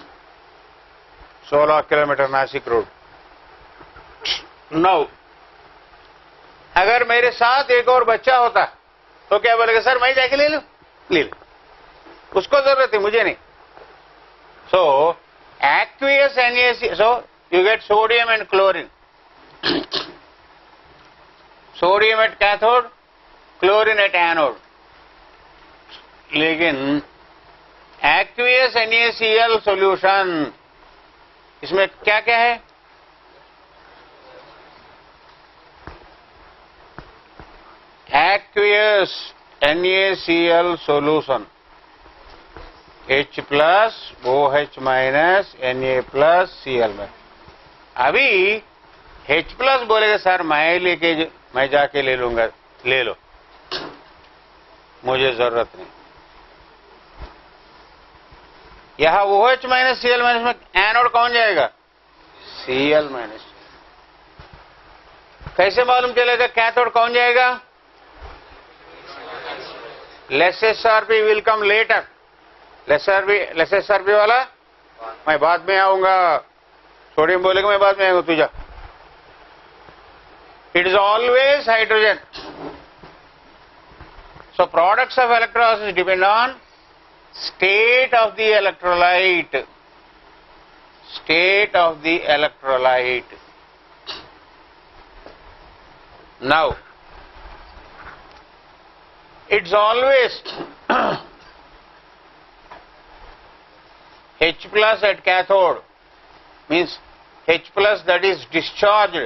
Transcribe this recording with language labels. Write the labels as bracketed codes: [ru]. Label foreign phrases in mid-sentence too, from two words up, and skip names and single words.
[hi] 16 किलोमीटर नासिक रोड। नौ अगर मेरे साथ एक और बच्चा होता तो क्या बोलेगा? सर मैं जाके ले लूं? ले लो, उसको जरूरत है, मुझे नहीं। [en] सो aqueous NaCl, so you get sodium and chlorine. Sodium at cathode, chlorine at anode. [hi] लेकिन [en] aqueous NaCl solution, [hi] इसमें क्या क्या है? [en] Aqueous NaCl solution, H plus, OH minus, Na plus, [hi] Cl में। अभी [en] H plus [hi] बोलेगा सर मैं जाके ले लूंगा, ले लो, मुझे जरूरत नहीं। यहां [en] OH minus Cl minus [hi] में एनोड कौन जाएगा? [en] Cl minus. [hi] कैसे मालूम चलेगा कैथोड कौन जाएगा? [en] less SRP will come later. less SRP [hi] वाला मैं बाद में आऊंगा। सोडियम बोलेगा मैं बाद में आऊंगा, तू जा। [en] It is always hydrogen. So products of electrolysis depend on state of the electrolyte. State of the electrolyte. Now, it's always H plus at cathode, means H plus, that is discharged.